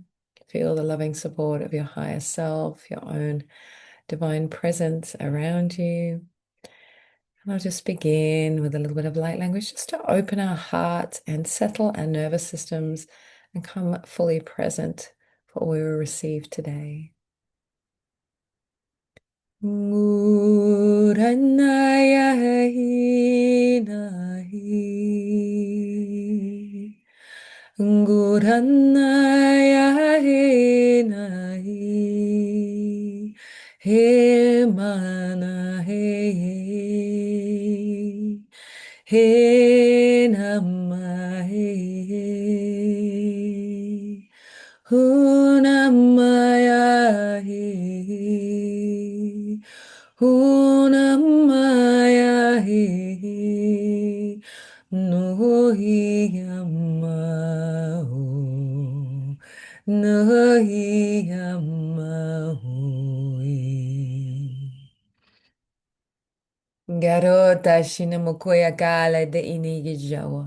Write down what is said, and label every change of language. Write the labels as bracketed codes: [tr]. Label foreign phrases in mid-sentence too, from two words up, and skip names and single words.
[en] Feel the loving support of your higher self, your own divine presence around you. And I'll just begin with a little bit of light language just to open our hearts and settle our nervous systems and come fully present for what we will receive today. Nguranayai nahi, Nguranayai nahi, he mana he nama hunamaya hunamaya no Garota shinamukoya kala de inigijawa.